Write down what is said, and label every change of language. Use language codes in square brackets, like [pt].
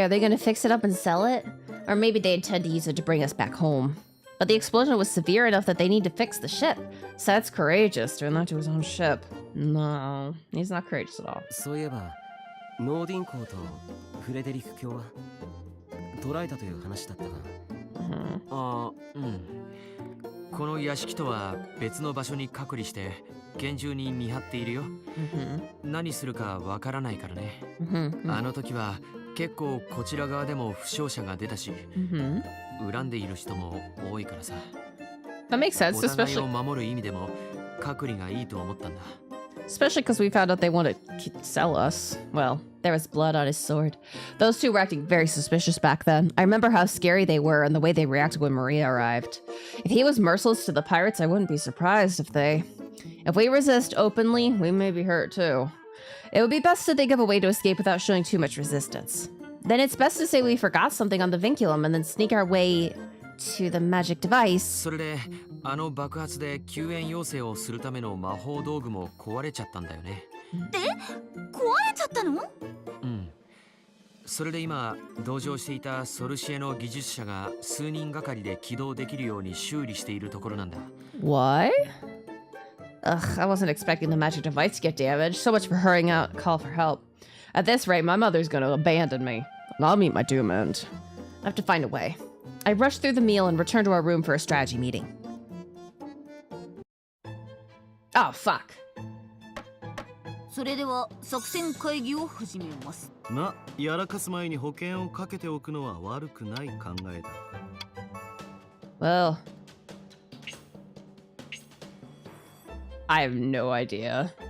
[en] Are they gonna fix it up and sell it? Or maybe they intend to use it to bring us back home. But the explosion was severe enough that they need to fix the ship. So that's courageous, doing that to his own ship. No, he's not courageous at all. [ja] そういえば、ノーディン公とフレデリック卿は捕らえたという話だったが。ああ、うん。この屋敷とは別の場所に隔離して厳重に見張っているよ。何するかわからないからね。あの時は結構こちら側でも負傷者が出たし、恨んでいる人も多いからさ。 [en] That makes sense, [ja] お互い [en] especially [ja] を守る意味でも隔離がいいと思ったんだ。 [en] especially because we found out they want to sell us. Well, there was blood on his sword. Those two were acting very suspicious back then. I remember how scary they were and the way they reacted when Maria arrived. If he was merciless to the pirates, I wouldn't be surprised if we resist openly, we may be hurt too. It would be best to think of a way to escape without showing too much resistance. Then it's best to say we forgot something on the vinculum and then sneak our way to the magic device. [ja] それであの爆発で救援要請をするための魔法道具も壊れちゃったんだよね。で、壊れちゃったの？うん。それで今同乗していたソルシエの技術者が数人がかりで起動できるように修理しているところなんだ。 [en] What? Ugh, I wasn't expecting the magic device to get damaged. So much for hurrying out and call for help. At this rate, my mother's gonna abandon me. And I'll meet my doom end. I have to find a way. I rush through the meal and return to our room for a strategy meeting. Oh, fuck. [ja] それでは作戦会議を始めます。ま、やらかす前に保険をかけておくのは悪くない考えだ。 [en] Well, I have no idea.